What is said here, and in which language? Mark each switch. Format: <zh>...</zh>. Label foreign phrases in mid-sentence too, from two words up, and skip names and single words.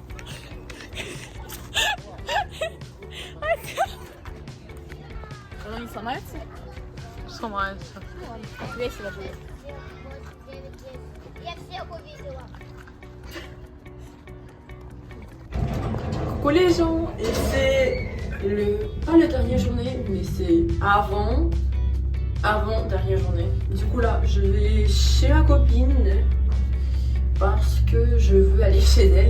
<ru>Она не Что, нравится? Что нравится? Весело будет. Я всех увидела.</ru> <fr>Coucou les gens, et c'est pas la dernière journée, mais c'est avant dernière journée. Du coup là, je vais chez ma copine parce que je veux aller chez elle.</fr>